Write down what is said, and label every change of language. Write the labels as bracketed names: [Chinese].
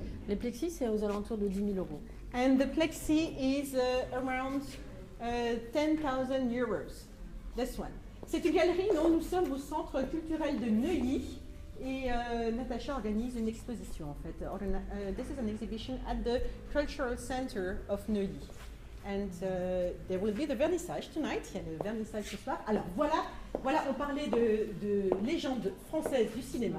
[French] Le plexi, c'est aux alentours de 10 000 €. [English] And the plexi is around 10,000 €. This one. [French] C'est une galerie, non? Nous sommes au centre culturel de Neuilly et Natacha organise une exposition en fait. [English] This is an exhibition at the Cultural Center of Neuilly. And there will be the vernissage tonight. [French] Il y a le vernissage ce soir. Alors voilà, on parlait de légendes françaises du cinéma.